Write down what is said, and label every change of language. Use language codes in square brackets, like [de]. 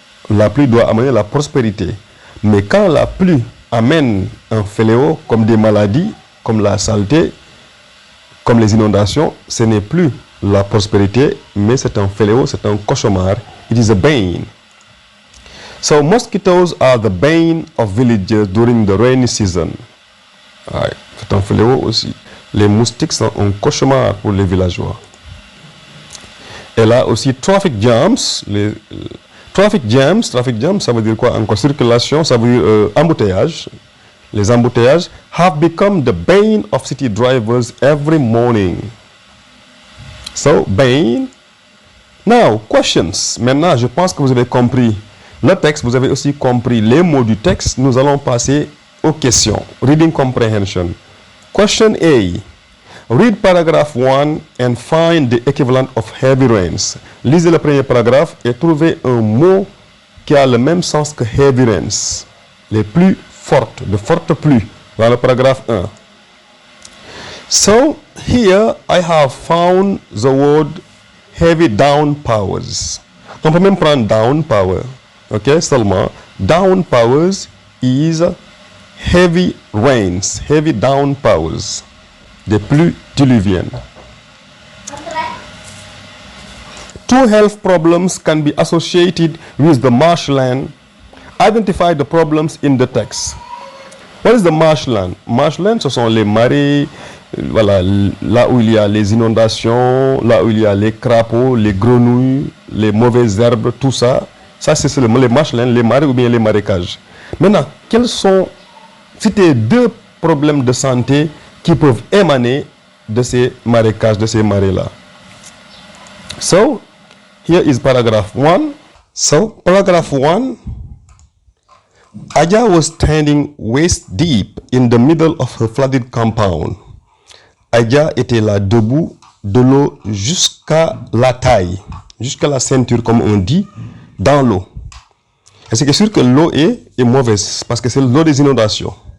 [fr] La pluie doit amener la prospérité. Mais quand la pluie amène un fléau comme des maladies, comme la saleté, comme les inondations, ce n'est plus la prospérité, mais c'est un fléau, c'est un cauchemar. [en] It is a bane. So mosquitoes are the bane of villagers during the rainy season. [fr] Ouais, c'est un fléau aussi. Les moustiques sont un cauchemar pour les villageois. Et là aussi, [en] traffic jams, traffic jams, [fr] ça veut dire quoi? Encore circulation, ça veut dire embouteillage. Les embouteillages [en] have become the bane of city drivers every morning. So, bane. Now, questions. [fr] Maintenant, je pense que vous avez compris le texte, vous avez aussi compris les mots du texte. Nous allons passer aux questions. [en] Reading Comprehension. Question A. Read paragraph 1 and find the equivalent of heavy rains. [fr] Lisez le premier paragraphe et trouvez un mot qui a le même sens que [en] heavy rains. [fr] Les pluies fortes, de fortes pluies, dans le paragraphe 1. [en] So, here I have found the word heavy downpours. [fr] On peut même prendre downpour, ok, seulement. [en] Downpours is heavy rains, heavy downpours. [fr] Des pluies diluviennes. [en] Two health problems can be associated with the marshland. Identify the problems in the text. What is the marshland? [fr] Marshland, ce sont les marais, voilà, là où il y a les inondations, là où il y a les crapauds, les grenouilles, les mauvaises herbes, tout ça. Ça, c'est seulement les marshlands, les marais ou bien les marécages. Maintenant, quels sont, citez deux problèmes de santé qui peuvent émaner de ces marécages, de ces marais-là. [en] So, here is paragraph 1. So, paragraph 1. Aja was standing waist deep in the middle of her flooded compound. [fr] Aja était là debout, de l'eau jusqu'à la taille, jusqu'à la ceinture, comme on dit, dans l'eau. Et c'est sûr que l'eau est mauvaise parce que c'est l'eau des inondations.